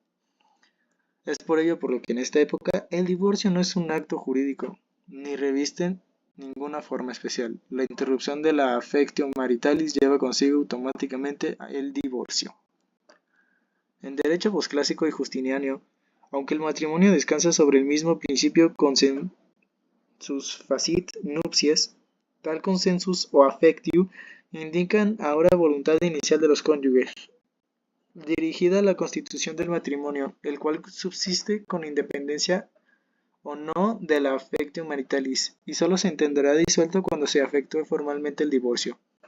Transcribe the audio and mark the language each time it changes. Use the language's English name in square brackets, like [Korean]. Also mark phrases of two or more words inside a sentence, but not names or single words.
[Spanish] Es por ello por lo que en esta época el divorcio no es un acto jurídico, ni reviste ninguna forma especial. La interrupción de la [Latin] affectio maritalis [Spanish] lleva consigo automáticamente el divorcio. En derecho posclásico y justiniano, aunque el matrimonio descansa sobre el mismo principio [Latin] consensus facit nuptias, [Spanish] tal consensus o affectio indican ahora voluntad inicial de los cónyuges, dirigida a la constitución del matrimonio, el cual subsiste con independencia o no de la [Latin] affectio maritalis, [Spanish] y solo se entenderá disuelto cuando se efectúe formalmente el divorcio.